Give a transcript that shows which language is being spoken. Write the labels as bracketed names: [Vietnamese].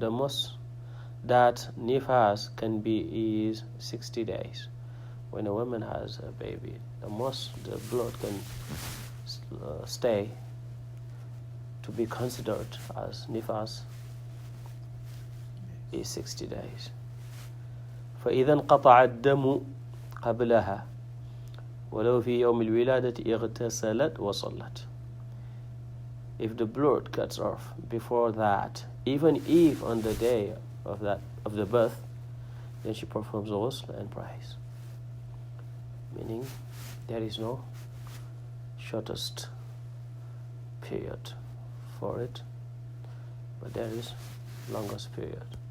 [English] The most that nifas can be is 60 days. When a woman has a baby, the most the blood can stay to be considered as nifas is 60 days. [Arabic] فإذا انقطع الدم قبلها ولو في يوم الولادة اغتسلت وصلت. [English] If the blood cuts off before that, even if on the day of the birth, then she performs ghusl and prays. Meaning there is no shortest period for it, but there is longest period.